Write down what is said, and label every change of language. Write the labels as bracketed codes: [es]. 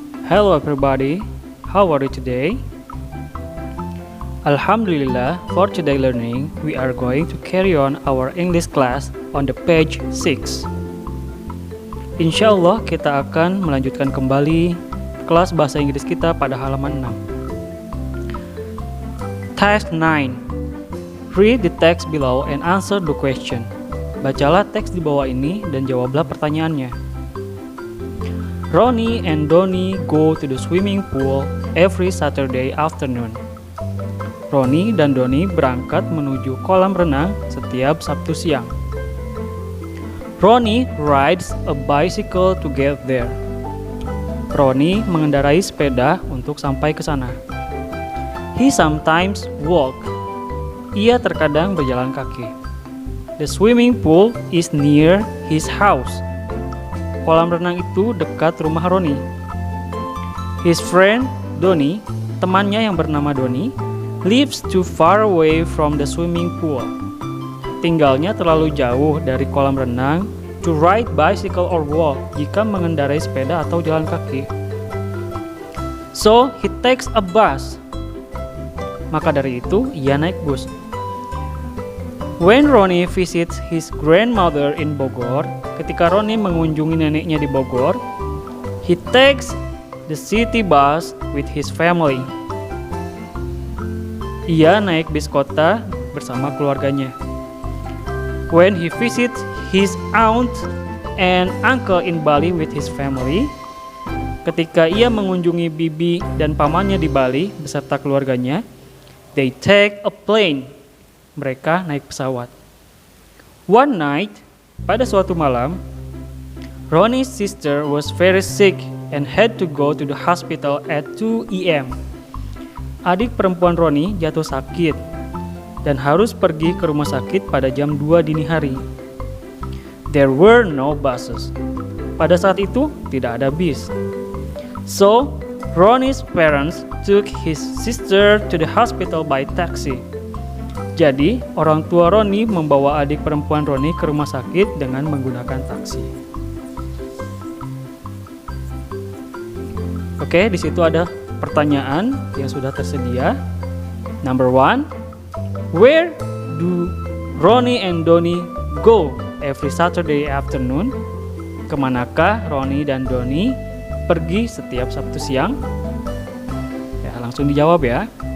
[en] Hello everybody, how are you today? Alhamdulillah, for today learning, we are going to carry on our English class on the page 6. [id] Insyaallah kita akan melanjutkan kembali kelas bahasa Inggris kita pada halaman 6. [en] Task 9. Read the text below and answer the question. [id] Bacalah teks di bawah ini dan jawablah pertanyaannya. [en] Ronnie and Donnie go to the swimming pool every Saturday afternoon. [id] Ronnie dan Donnie berangkat menuju kolam renang setiap Sabtu siang. [en] Ronnie rides a bicycle to get there. [id] Ronnie mengendarai sepeda untuk sampai ke sana. [en] He sometimes walk. [id] Ia terkadang berjalan kaki. [en] The swimming pool is near his house. [id] Kolam renang itu dekat rumah Ronnie. [en] His friend Donnie, [id] temannya yang bernama Donnie, [en] lives too far away from the swimming pool. [id] Tinggalnya terlalu jauh dari kolam renang [en] to ride bicycle or walk [id] jika mengendarai sepeda atau jalan kaki. [en] So he takes a bus. [id] Maka dari itu ia naik bus. [en] When Ronnie visits his grandmother in Bogor, [id] ketika Ronnie mengunjungi neneknya di Bogor, [en] he takes the city bus with his family. [id] Ia naik bis kota bersama keluarganya. [en] When he visits his aunt and uncle in Bali with his family, [id] ketika ia mengunjungi bibi dan pamannya di Bali beserta keluarganya, [en] they take a plane. [id] Mereka naik pesawat. [en] One night, [id] pada suatu malam, [en] Ronnie's sister was very sick and had to go to the hospital at 2 a.m. [id] Adik perempuan Ronnie jatuh sakit dan harus pergi ke rumah sakit pada jam 2 dini hari. [en] There were no buses. [id] Pada saat itu, tidak ada bis. [en] So, Ronnie's parents took his sister to the hospital by taxi. [id] Jadi, orang tua Ronnie membawa adik perempuan Ronnie ke rumah sakit dengan menggunakan taksi. Oke, di situ ada pertanyaan yang sudah tersedia. [en] Number 1, where do Ronnie and Donnie go every Saturday afternoon? [id] Kemanakah Ronnie dan Donnie pergi setiap Sabtu siang? Ya, langsung dijawab ya.